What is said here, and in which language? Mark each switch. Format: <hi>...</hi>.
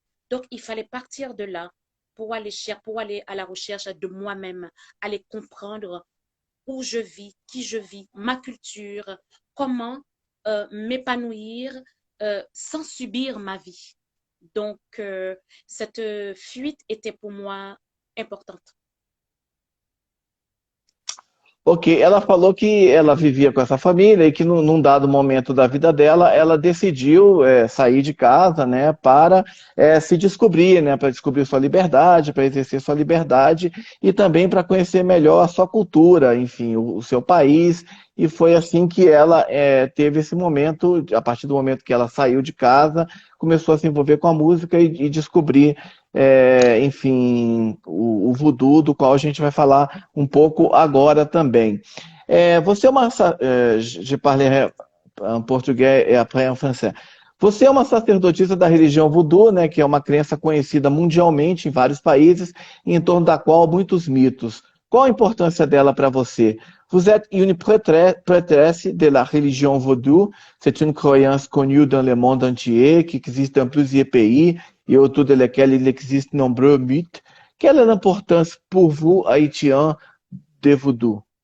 <fr>Donc, il fallait partir de là pour aller à la recherche de moi-même, aller comprendre où je vis, qui je vis, ma culture, comment m'épanouir sans subir ma vie. Donc, cette fuite était pour moi importante.</fr> <pt>Ok, ela falou que ela vivia com essa família e que num dado momento da vida dela, ela decidiu sair de casa, né, para se descobrir, né, para descobrir sua liberdade, para exercer sua liberdade e também para conhecer melhor a sua cultura, enfim, o seu país. E foi assim que ela teve esse momento, a partir do momento que ela saiu de casa, começou a se envolver com a música e descobrir, enfim, o voodoo, do qual a gente vai falar um pouco agora também. Você é uma.</pt> <fr>Je parlerai en português et après en français.</fr> <pt>Você é uma sacerdotisa da religião voodoo, né, que é uma crença conhecida mundialmente em vários países, e em torno da qual há muitos mitos. Qual a importância dela para você?</pt> <fr>Vous êtes une prêtresse de la religion vaudou. C'est une croyance connue dans le monde entier, qui existe dans plusieurs pays et autour de lesquels il existe nombreux mythes. Quelle est l'importance pour vous, haïtiens, de vaudou?</fr>